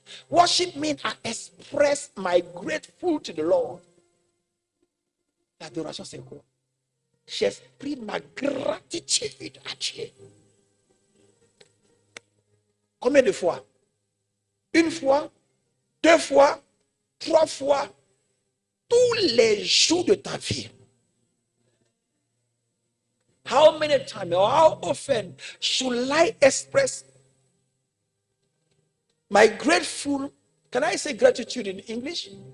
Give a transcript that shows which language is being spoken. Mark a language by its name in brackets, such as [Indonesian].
[English] Worship means I express my grateful to the Lord. [French] L'adoration, c'est quoi? J'exprime ma gratitude à Dieu. Combien de fois? Une fois, deux fois, trois fois, tous les jours de ta vie. [English] How many times or how often should I express my grateful? Can I say gratitude in English?